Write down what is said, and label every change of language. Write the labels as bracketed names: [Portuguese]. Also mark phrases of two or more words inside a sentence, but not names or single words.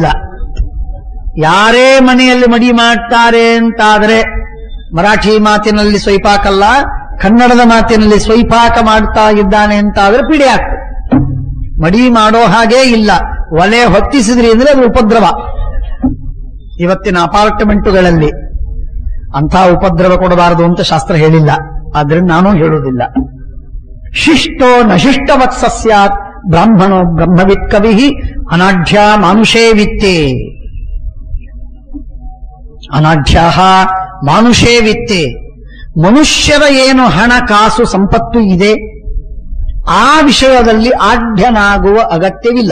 [Kannada] ಯಾರೇ ಮನೆಯಲ್ಲಿ ಮಡಿ ಮಾಡ್ತಾರೆ ಅಂತಾದರೆ ಮರಾಠಿ ಮಾತಿನಲ್ಲಿ ಸ್ವೈಪಾಕಲ್ಲ, ಕನ್ನಡದ ಮಾತಿನಲ್ಲಿ ಸ್ವೈಪಾಕ ಮಾಡ್ತಾ ಇದ್ದಾನೆ ಅಂತಾದ್ರೆ ಪೀಡೆ ಆಗ್ತದೆ. ಮಡಿ ಮಾಡೋ ಹಾಗೇ ಇಲ್ಲ. ಒಲೆ ಹೊತ್ತಿಸಿದ್ರಿ ಅಂದ್ರೆ ಅದು ಉಪದ್ರವ. ಇವತ್ತಿನ ಅಪಾರ್ಟ್ಮೆಂಟುಗಳಲ್ಲಿ ಅಂಥ ಉಪದ್ರವ ಕೊಡಬಾರದು ಅಂತ ಶಾಸ್ತ್ರ ಹೇಳಿಲ್ಲ, ಆದ್ರಿಂದ ನಾನು ಹೇಳುವುದಿಲ್ಲ. [Sanskrit] ಶಿಷ್ಟೋ ನಶಿಷ್ಟವತ್ಸ ಸ್ಯಾತ್ ಬ್ರಾಹ್ಮಣೋ ಬ್ರಹ್ಮವಿತ್ ಕವಿ ಅನಾಢ್ಯ ಮಾನುಷೇ ವಿತ್ತೇ. ಅನಾಢ್ಯ ಮಾನುಷೇ ವಿತ್ತೇ, [Kannada] ಮನುಷ್ಯರ ಏನು ಹಣಕಾಸು ಸಂಪತ್ತು ಇದೆ ಆ ವಿಷಯದಲ್ಲಿ ಆಢ್ಯನಾಗುವ ಅಗತ್ಯವಿಲ್ಲ.